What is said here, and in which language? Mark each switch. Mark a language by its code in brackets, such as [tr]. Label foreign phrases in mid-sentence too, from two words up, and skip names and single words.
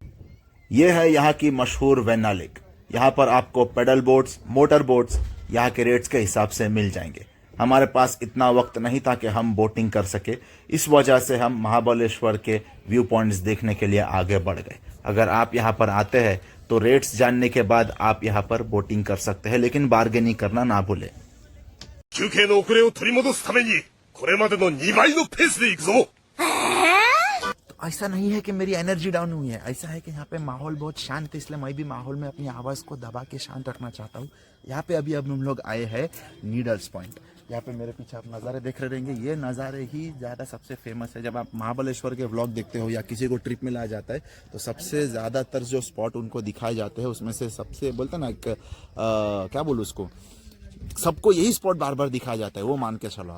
[hi] ये है यहाँ की मशहूर वेना लेक। यहाँ पर आपको [en] paddle boats, motor boats [hi] यहाँ के रेट्स के हिसाब से मिल जाएंगे। हमारे पास इतना वक्त नहीं था कि हम बोटिंग कर सके, इस वजह से हम महाबलेश्वर के [en] view points [hi] देखने के लिए आगे बढ़ गए। अगर आप यहाँ पर आते हैं तो रेट्स जानने के बाद आप यहाँ पर बोटिंग कर सकते हैं, लेकिन बार्गेनिंग करना ना भूलें। [ja] 休憩の遅れを取り戻すためにこれまでの2倍のペースで行くぞ。 [hi] ऐसा नहीं है कि मेरी एनर्जी डाउन हुई है, ऐसा है कि यहाँ पे माहौल बहुत शांत है, इसलिए मैं भी माहौल में अपनी आवाज़ को दबा के शांत रखना चाहता हूँ। यहाँ पे अभी अब हम लोग आए हैं नीडल्स पॉइंट। यहाँ पे मेरे पीछे आप नज़ारे देख रहे रहेंगे, ये नज़ारे ही ज़्यादा सबसे फेमस है। जब आप महाबलेश्वर के व्लॉग देखते हो या किसी को ट्रिप में लाया जाता है तो सबसे ज़्यादातर जो स्पॉट उनको दिखाए जाते हैं उसमें से सबसे बोलते ना एक क्या बोलूँ उसको, सबको यही स्पॉट बार बार दिखाया जाता है, वो मान के चलो आप।